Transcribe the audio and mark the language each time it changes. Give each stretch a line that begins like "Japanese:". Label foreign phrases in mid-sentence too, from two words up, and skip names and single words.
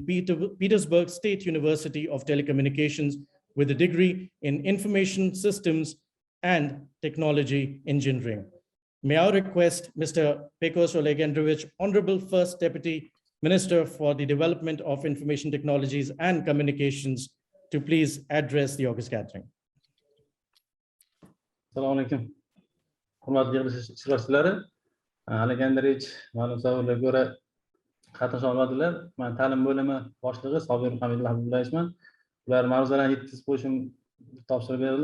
English: Petersburg State University of Telecommunications with a degree in Information Systems and Technology Engineering. May I request Mr. Pekos Oleg Andreevich, Honorable First Deputy Minister for the Development of Information Technologies and Communications, to please address the August gathering.
Uzbek: Assalomu alaykum. Hurmatli yig'ilish ishtirokchilari, Oleg Andreevich ma'lum savollarga ko'ra qatnasha olmadilar. Men ta'lim bo'limi boshlig'i Sobir Hamidulloh Abdullayevman. Ular ma'ruzalarni yetkazib qo'yishim topshiriq berildi.